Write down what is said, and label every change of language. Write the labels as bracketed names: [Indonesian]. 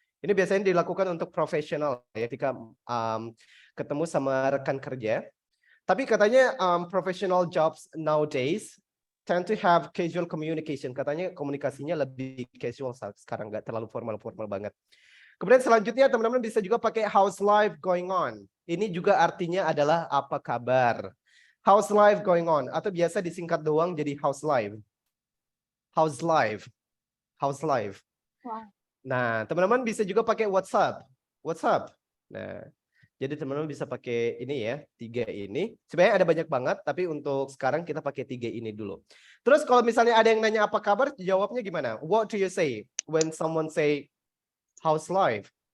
[Indonesian] Ini biasanya dilakukan untuk profesional ya ketika ketemu sama rekan kerja. Tapi katanya [English] professional jobs nowadays tend to have casual communication. [Indonesian] Katanya komunikasinya lebih casual sekarang, nggak terlalu formal banget. Kemudian selanjutnya teman-teman bisa juga pakai [English] how's life going on. [Indonesian] Ini juga artinya adalah apa kabar. [English] How's life going on? [Indonesian] Atau biasa disingkat doang jadi [English] how's life. How's life. How's life. Wow. [Indonesian] Nah, teman-teman bisa juga pakai [English] what's up. What's up. [Indonesian] Nah, jadi teman-teman bisa pakai ini ya, 3 ini. Sebenarnya ada banyak banget, tapi untuk sekarang kita pakai 3 ini dulu. Terus kalau misalnya ada yang nanya apa kabar, jawabnya gimana? [English] What do you say when someone say how's life?